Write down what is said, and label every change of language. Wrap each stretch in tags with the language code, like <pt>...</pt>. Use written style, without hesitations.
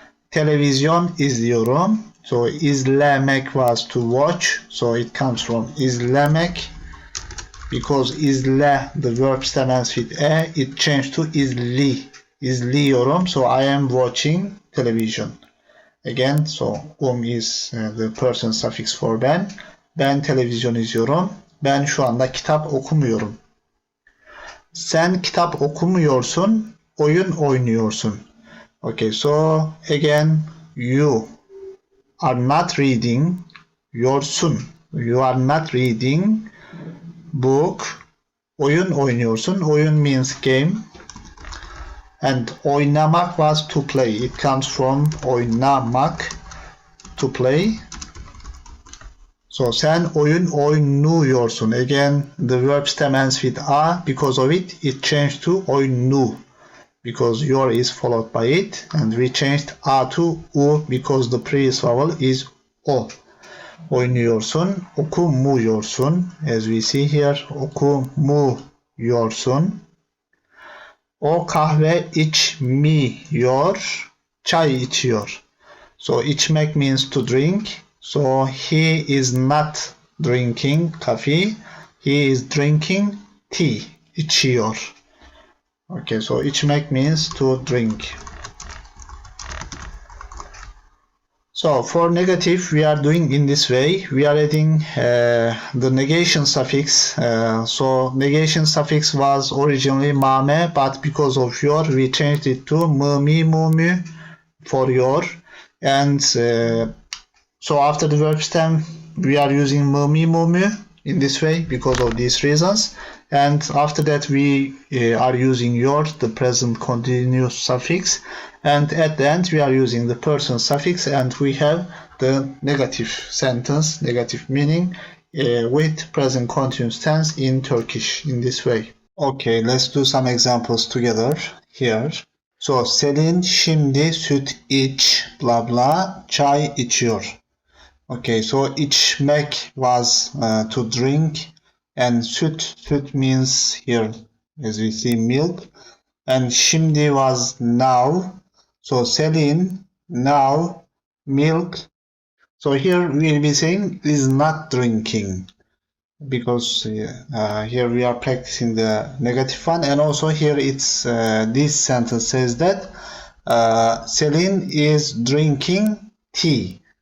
<tr>Televizyon izliyorum.</tr> <en>So izlemek was to watch. So it comes from izlemek. Because izle, the verb stem ends with e, it changed to izli.</en> <tr>İzliyorum.</tr> <en>So I am watching television. Again, so is the person suffix for ben.</en> <tr>Ben televizyon izliyorum. Ben şu anda kitap okumuyorum. Sen kitap okumuyorsun, oyun oynuyorsun.</tr> <en>Okay, so again, you are not reading, yorsun. You are not reading book.</en> <tr>Oyun oynuyorsun.</tr> <en>Oyun means game. And oynamak was to play. It comes from oynamak, to play. So</en> <tr>sen oyun oynuyorsun.</tr> <en>Again, the verb stem ends with a. Because of it, it changed to oynu. Because your is followed by it. And we changed a to u because the previous vowel is o.</en> <tr>Oynuyorsun, okumuyorsun.</tr> <en>As we see here, okumuyorsun.</en> <tr>O kahve içmiyor, çay içiyor.</tr> <en>So içmek means to drink. So he is not drinking coffee. He is drinking tea.</en> <tr>İçiyor.</tr> <en>Okay, so içmek means to drink. So for negative, we are doing in this way. We are adding the negation suffix. So negation suffix was originally mame, but because of your, we changed it to mu, mi, mu, mu for your. And so after the verb stem, we are using mu, mi, mu, mu in this way because of these reasons. And after that, we are using your, the present continuous suffix. And at the end, we are using the person suffix, and we have the negative sentence, negative meaning with present continuous tense in Turkish in this way. Okay, let's do some examples together here.</en> <tr>So Selin şimdi süt iç blah blah çay içiyor.</tr> <en>Okay, so içmek was to drink, and süt means here as we see milk, and şimdi was now. So Selin now milk. So here we'll be saying is not drinking, because here we are practicing the negative one, and also here it's this sentence says that Selin is drinking tea.</en>